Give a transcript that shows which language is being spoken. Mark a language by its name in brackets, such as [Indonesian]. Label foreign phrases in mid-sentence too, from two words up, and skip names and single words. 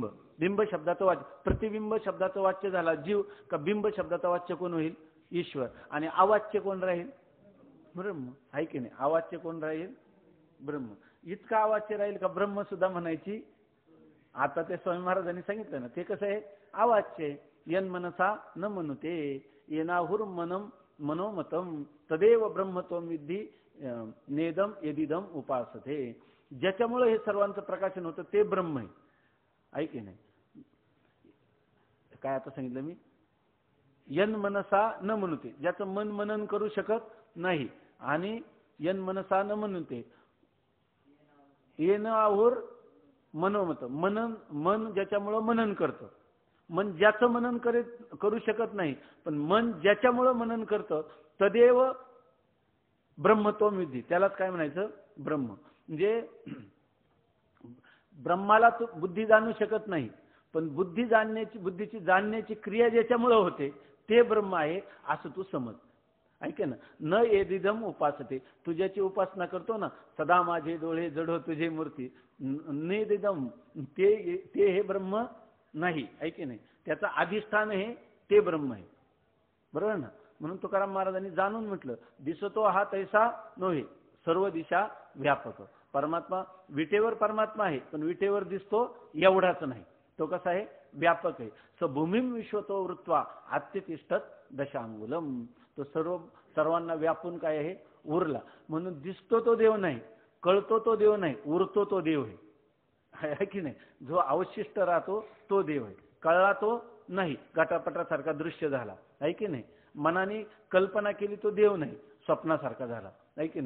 [Marathi] बिंब शब्दाचं वाच्य, प्रतिबिंब शब्दाचं वाच्य झाला जीव, का बिंब शब्दाचं वाच्य कोण होईल, ईश्वर. आणि अवाच्य कोण राहील, ब्रह्म, आहे की नाही. अवाच्य कोण राहील, ब्रह्म. इतका अवाच्य राहील का ब्रह्म सुद्धा म्हणायची. आता ते स्वामी महाराजांनी सांगितलं ना, ते कसं आहे, अवाच्य. [Sanskrit] यन मनसा न मनुते येनाहुर मनम मनोमतम तदेव ब्रह्मत्वम विद्धी नेदम यदिदम उपासते. [Marathi] ज्याच्यामुळे हे सर्वांचं प्रकाशन होतं ते ब्रह्म आहे, ऐके नाही. काय आता सांगितलं मी, [Sanskrit] यन मनसा न मनुते, [Marathi] ज्याचं मन मनन करू शकत नाही, आणि [Sanskrit] यन मनसा न मनुते येन आहुर मनोमत, [Marathi] मनन, मन ज्याच्यामुळं मनन करतं. मन ज्याचं मनन करू शकत नाही, पण मन ज्याच्यामुळं मनन करतं [Sanskrit] तदेव ब्रह्मत्व विधी, [Marathi] त्यालाच काय म्हणायचं, ब्रह्म. म्हणजे ब्रह्माला तो बुद्धी जाणू शकत नाही, पण बुद्धीची जाणण्याची क्रिया ज्याच्यामुळे होते ते ब्रह्म आहे, असं तू समज. ऐक ना, [Sanskrit] न एदिदम उपासते, [Marathi] तू ज्याची उपासना करतो ना, सदा माझे डोळे जडो तुझे मूर्ती, नेदिदम, ते हे ब्रह्म नाही, ऐके नाही. त्याचं अधिष्ठान हे ते ब्रह्म आहे, बरोबर ना. म्हणून तुकाराम महाराजांनी जाणून म्हटलं, दिसतो हा तैसा नव्हे, सर्व दिशा व्यापक. परमात्मा विटेवर परमात्मा आहे, पण विटेवर दिसतो एवढाच नाही, तो कसा आहे, व्यापक आहे. [Sanskrit] स भूमिम विश्वतो वृत्वा आत्यतिष्ठत दशांगुलम, [Marathi] तो सर्वांना व्यापून काय आहे, उरला. म्हणून दिसतो तो देव नाही, कळतो तो देव नाही, उरतो तो देव आहे की नाही. जो अवशिष्ट राहतो तो देव आहे, कळला तो नाही, गटापटासारखा दृश्य झाला, आहे की नाही. मनाने कल्पना केली तो देव नाही, स्वप्नासारखा झाला, नाही की नाही.